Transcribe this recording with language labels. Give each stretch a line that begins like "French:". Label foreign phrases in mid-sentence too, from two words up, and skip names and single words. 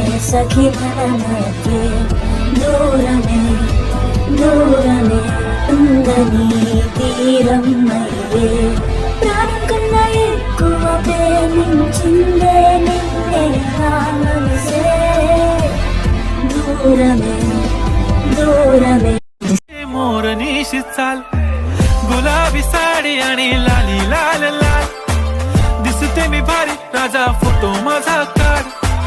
Telugu: సఖి మనమధ్యే దూరమే దూరమే ఉందని తీరం అయ్యే ప్రాణం కన్నా ఎక్కువ ప్రేమించిందే నిన్నే నా మనసే దూరమే దూరమే
Marathi: मोर निशी चाल गुलाबी साडी आणि लाली लाल लाल दिसते मी भारी राजा फोटो माझा काढ